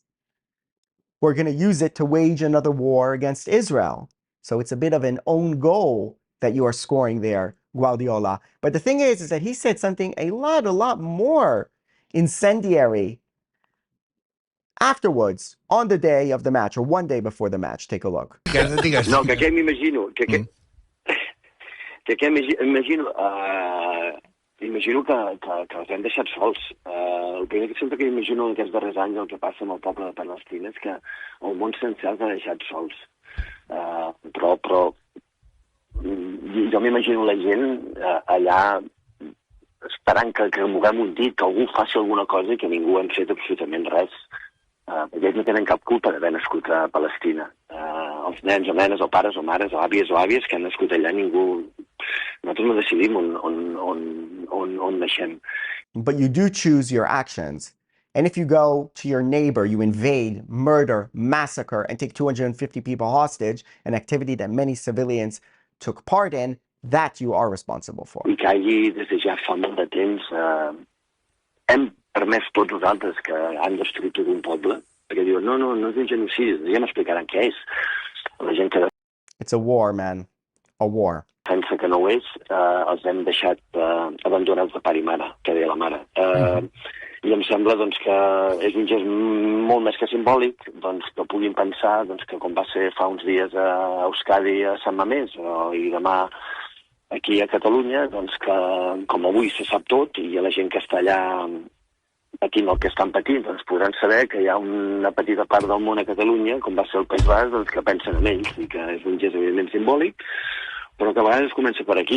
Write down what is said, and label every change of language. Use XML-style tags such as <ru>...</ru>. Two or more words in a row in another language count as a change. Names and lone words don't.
<en>We're going to use it to wage another war against Israel. So it's a bit of an own goal that you are scoring there, Guardiola. But the thing is that he said something a lot more incendiary afterwards, on the day of the match, or one day before the match. Take a look.</en> <ca>No, que què m'imagino? Imagino que els hem deixat sols. El primer que sempre que imagino en aquests darrers anys el que passa amb el poble de Palestina és que el món sencer els ha deixat sols. Però jo m'imagino la gent allà esperant que moguem un dit, que algú faci alguna cosa i que ningú hem fet absolutament res. Ells no tenen cap culpa d'haver nascut a Palestina. Els nens o nenes o pares o mares o àvies que han nascut allà, nosaltres no decidim on naixem.</ca> <en>But you do choose your actions. And if you go to your neighbor, you invade, murder, massacre, and take 250 people hostage, an activity that many civilians took part in, that you are responsible for.</en> <ca>I que hagi, des de ja fa molt de temps, hem permès tots nosaltres que han destruït tot un poble, perquè diuen, no és un genocidi, ja m'explicaran què és. La gent que...</ca> <en>It's a war, man. A war.</en> <ca>Pensa que no ho és, els hem deixat abandonats de pare i mare, que deia la mare. I em sembla que és un gest molt més que simbòlic, que puguin pensar que com va ser fa uns dies a Euskadi a Sant Mamés i demà aquí a Catalunya, que com avui se sap tot i la gent que està allà patint el que estan patint, podran saber que hi ha una petita part del món a Catalunya, com va ser el País Basc, que pensen en ells i que és un gest evidentment simbòlic, però que a vegades comença per aquí.</ca>